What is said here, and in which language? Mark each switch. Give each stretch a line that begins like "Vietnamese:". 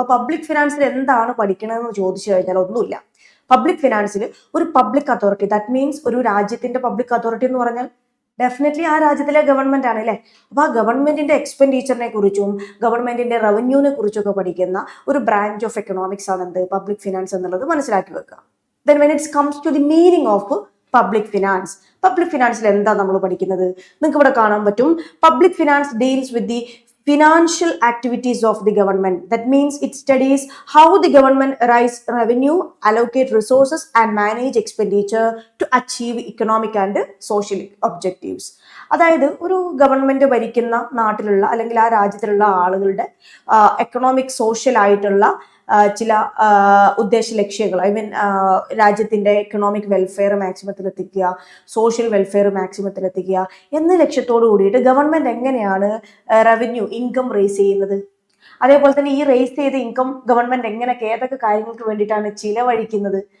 Malayalam: അപ്പൊ പബ്ലിക് ഫിനാൻസിൽ എന്താണ് പഠിക്കണമെന്ന് ചോദിച്ചു കഴിഞ്ഞാൽ ഒന്നുമില്ല. പബ്ലിക് ഫിനാൻസിൽ ഒരു പബ്ലിക് അതോറിറ്റി,
English: that means
Malayalam: ഒരു രാജ്യത്തിന്റെ പബ്ലിക് അതോറിറ്റി എന്ന് പറഞ്ഞാൽ ഡെഫിനറ്റ്ലി ആ രാജ്യത്തിലെ ഗവൺമെന്റ് ആണ് അല്ലേ? അപ്പൊ ആ ഗവൺമെന്റിന്റെ എക്സ്പെൻഡിച്ചറിനെ കുറിച്ചും ഗവൺമെന്റിന്റെ റവന്യൂവിനെ കുറിച്ചൊക്കെ പഠിക്കുന്ന ഒരു ബ്രാഞ്ച് ഓഫ് എക്കണോമിക്സ് ആണ് എന്ത്? പബ്ലിക് ഫിനാൻസ് എന്നുള്ളത് മനസ്സിലാക്കി വെക്കുക.
English: Then when it comes to the meaning of
Malayalam: public ഫിനാൻസിൽ എന്താ നമ്മൾ പഠിക്കുന്നത്? നിങ്ങൾക്ക് ഇവിടെ കാണാൻ പറ്റും,
English: Public finance deals with the financial activities of the government. That means it studies how the government raise revenue, allocate resources and manage expenditure to achieve economic and social objectives.
Malayalam: അതായത് ഒരു government ഭരിക്കുന്ന നാട്ടിലുള്ള അല്ലെങ്കിൽ ആ രാജ്യത്തിലുള്ള ആളുകളുടെ economic social ആയിട്ടുള്ള ചില ഉദ്ദേശ ലക്ഷ്യങ്ങൾ, രാജ്യത്തിന്റെ എക്കണോമിക് വെൽഫെയർ മാക്സിമത്തിൽ എത്തിക്കുക, സോഷ്യൽ വെൽഫെയർ മാക്സിമത്തിൽ എത്തിക്കുക എന്ന ലക്ഷ്യത്തോടു കൂടിയിട്ട് ഗവൺമെന്റ് എങ്ങനെയാണ് റവന്യൂ, ഇൻകം റേസ് ചെയ്യുന്നത്, അതേപോലെ തന്നെ ഈ റേസ് ചെയ്ത ഇൻകം ഗവൺമെന്റ് ഏതൊക്കെ കാര്യങ്ങൾക്ക് വേണ്ടിയിട്ടാണ് ചിലവഴിക്കുന്നത്.